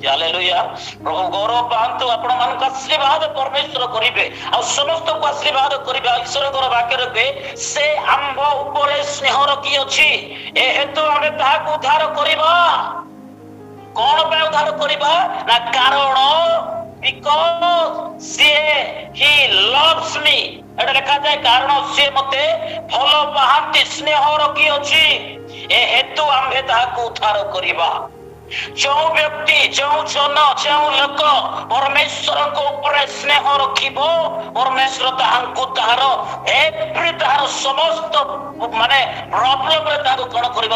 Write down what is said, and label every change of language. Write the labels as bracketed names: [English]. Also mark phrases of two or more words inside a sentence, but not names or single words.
[Odia] ହାଲେଲୁୟା। ପ୍ରଭୁ ଗୌରବ ପାଆନ୍ତୁ। ଆପଣ ମାନଙ୍କୁ ଆଶୀର୍ବାଦ ପରମେଶ୍ୱର କରିବେ, ଆଉ ସମସ୍ତଙ୍କୁ ଆଶୀର୍ବାଦ କରିବେ। ଈଶ୍ୱରଙ୍କର ବାକ୍ୟରେ କୁହେ, ସେ ଆମ୍ଭ ଉପରେ ସ୍ନେହ ରଖିଅଛି, ଏ ହେତୁ ଆମେ ତାହାକୁ ଉଦ୍ଧାର କରିବା। କଣ ପାଇଁ ଉଦ୍ଧାର କରିବା? ନା କାରଣ [English] he loves me, [Odia] ଏଟା ଲେଖାଯାଏ, କାରଣ ସେ ମତେ ଭଲ ପାଆନ୍ତି, ସ୍ନେହ ରଖିଅଛି, ଏ ହେତୁ ଆମ୍ଭେ ତାହାକୁ ଉଦ୍ଧାର କରିବା। ଯେଉଁ ବ୍ୟକ୍ତି, ଯେଉଁ ଲୋକ ପରମେଶ୍ୱରଙ୍କ ଉପରେ ସ୍ନେହ ରଖିବ, ପରମେଶ୍ୱର ତାହାଙ୍କୁ ତାହାର ସମସ୍ତ ମାନେ ପ୍ରୋବ୍ଲେମରେ ତାହାକୁ କଣ କରିବ?